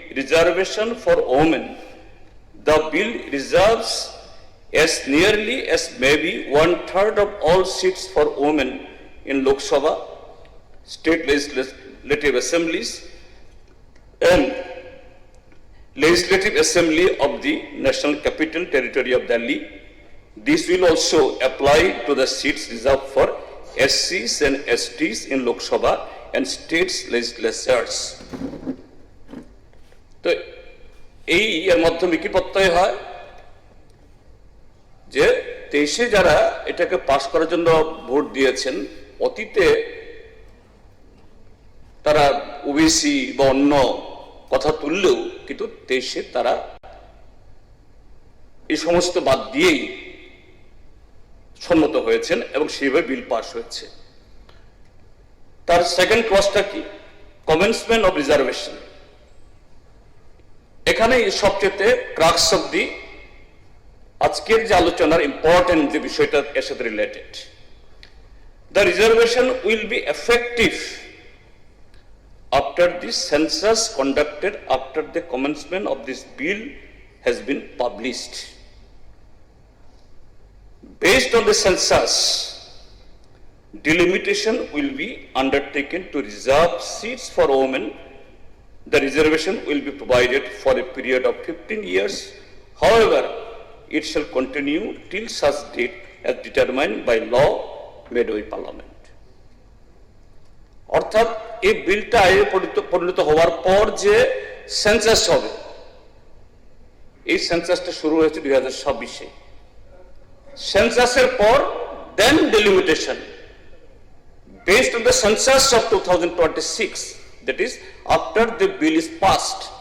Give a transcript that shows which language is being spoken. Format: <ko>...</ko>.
<en>Reservation for women, the bill reserves as nearly as maybe 1/3 of all seats for women in Lok Sabha, state legislative assemblies and legislative assembly of the National Capital Territory of Delhi. This will also apply to the seats reserved for SCs and STs in Lok Sabha and states legislatures.</en> <bn>তো এই এর মাধ্যমে কি প্রত্যয় হয় যে 23-এ যারা এটাকে পাস করার জন্য ভোট দিয়েছেন অতীতে তারা ওবিসি বা অন্য কথা তুললেও কিন্তু 23-এ তারা এই সমস্ত বাদ দিয়েই সম্মত হয়েছেন এবং সেইভাবে বিল পাস হয়েছে। তার সেকেন্ড ক্লজটা কি?</bn> <en>Commencement of reservation.</en> <bn>এখানে সবচেয়ে ক্রাক্স অফ দি আজকের যে আলোচনার ইম্পর্টেন্ট যে বিষয়টা এর সাথে related,</bn> <en>The reservation will be effective after the census conducted after the commencement of this bill has been published. Based on the census, delimitation will be undertaken to reserve seats for women. The reservation will be provided for a period of 15 years. However, it shall continue till such date as determined by law made by Parliament.</en> <bn>অর্থাৎ এই বিলটা আইনে পরিণত হওয়ার পর যে census হবে, এই সেন্সাসটা শুরু হয়েছে 2026-এ। সেন্সাসের পর</bn> <en>Then delimitation based on the census of 2026, that is after the bill is passed.</en>